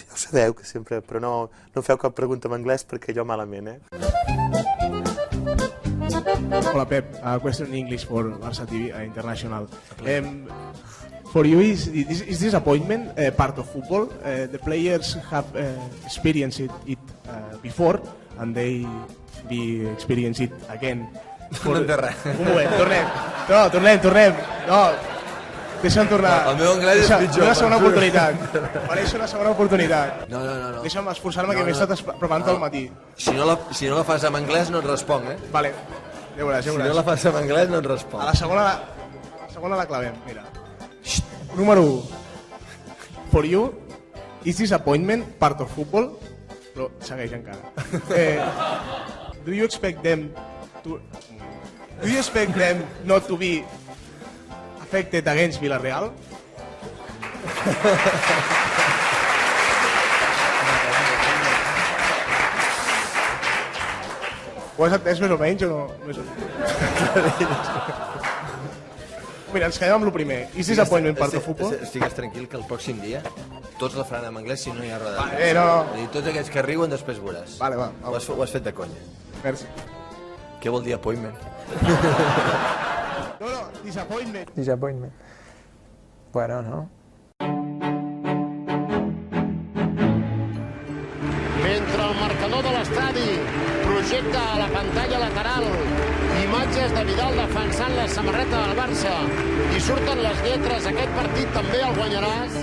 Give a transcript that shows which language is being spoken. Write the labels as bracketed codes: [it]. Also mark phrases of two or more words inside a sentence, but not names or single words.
[ca] Ja ho sabeu, que sempre... Però no feu cap pregunta en anglès perquè jo malament, Hola, Pep. [en] Question in English for Barça TV International. For you, is this appointment part of football? The players have experienced it before and they be experience it again. [ca] No té res. Un moment, tornem. No, tornem. No. Deixa'm tornar. El meu anglès és pitjor. Una segona oportunitat. Mereixo una segona oportunitat. No. Deixa'm esforçar-me, que m'he estat preparant tot el matí. Si no la fas en anglès no et responc, Vale, ja veuràs. Si no la fas en anglès no et responc. A la segona la clavem, mira. Número 1. [en] For you, is disappointment part of football? [ca] Però segueix encara. [en] Do you expect them not to be affected against Villarreal? [ca] Ho has entès més o menys o no? Més o menys. Mira, ens quedem amb el primer. [en] Is disappointment part of football? [ca] Estigues tranquil que el pròxim dia tots la faran en anglès si no hi ha roda. Vale, no. Tots aquests que riuen després veuràs. Vale, va. Ho has fet de conya. Merci. Què vol dir appointment? No, disappointment. Disappointment. Bueno, no? Mentre el marcador de l'estadi projecta a la pantalla lateral imatges de Vidal defensant la samarreta del Barça i surten les lletres, aquest partit també el guanyaràs.